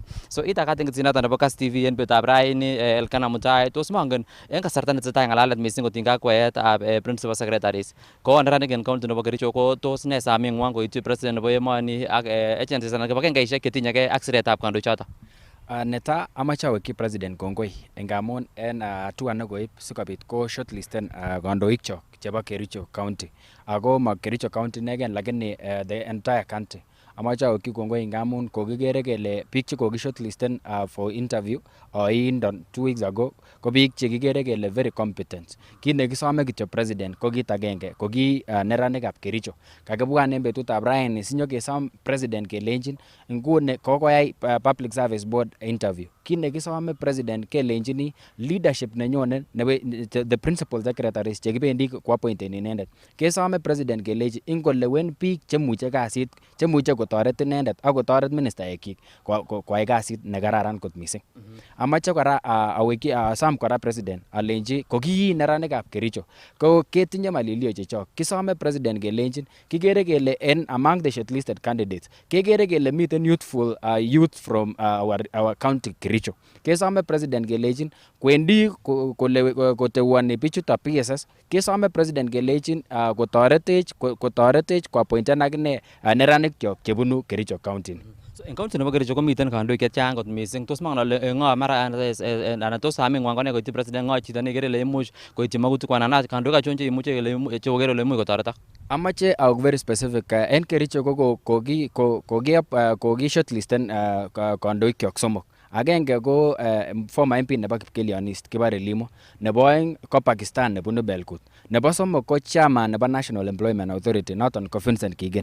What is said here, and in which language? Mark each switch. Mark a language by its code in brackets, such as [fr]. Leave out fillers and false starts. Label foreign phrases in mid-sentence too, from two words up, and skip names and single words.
[kln] So itakat eng noton nebo Kass TV en betab raini Elkanah Mutai, tos mongen en kasarta netesetai ng'alalet mising kotinygei ak kweetab [en] principal secretaries [kln] ko neranik en county nebo Kericho, ko tos ne saming'wang koityi president nebo emoni ak agencies anan kibagengeisiek chetinyegei ak siretab kandoichoto? Neta amache awekyi president kongoi ngamun en hatua nekoib sikobit ko shortlisten kandoik chebo Kericho county, ako ma Kericho county inegen lakini [en] the entire country. [kln] amache awekyi kongoi ngamun kokikere kele biik che kokishortlisten [en] for interview [kln] oindo [en] 2 weeks ago [kln] ko biik che kikere kele [en] very competent. [kln] Kit nekisome kityo president ko kit agenge, ko ki neranikab Kericho. Kakibwan en betutab raini sinyokesom president kelenjin nguni kokoyai [en] public service board interview. [kln] Kit nekisome president kelenjini leadership nenyone [en] the principal secretaries [kln] chekibendi koappointen inendet. Kesome president kelenji ingolewen biik chemuche kasit, chemuche kotoret inendet ak kotoret ministaekyik koyai kasit nekararan kot missing. Amache kora asom kora president alenji koki neranikab Kericho ko ketinye malilio chechok. Kisome president kelenjin kikere kele en [en] among the shortlisted candidates [kln] kekere kele miten [en] youthful youth from our county Kericho. [kln] Kesome president kelenjin kwendi koteuani bichuto PSS, kesome president kelenjin kotoretech koappointen akine neranikyok chebunu Kericho county. En county nebo Kericho komiten kandoik chechang kot missing. Tos mangen ale ngo mara anan tos samingwan kone koityi president ngo chito nekere ile imuch koityi magutikwan anan kandoik achon cheimuche chekokere ile imuch kotoretok? Amache auk [en] very specific. [kln] En Kericho koki shortlisten kandoikyok somok. Agenge ko [en] former MP [kln] nebo Kipkelionist Kibare Limo, nebo oeng ko Pakistan nebunu Belkut, nebo somok ko chairman nebo National Employment Authority noton ko Vincent Kigen.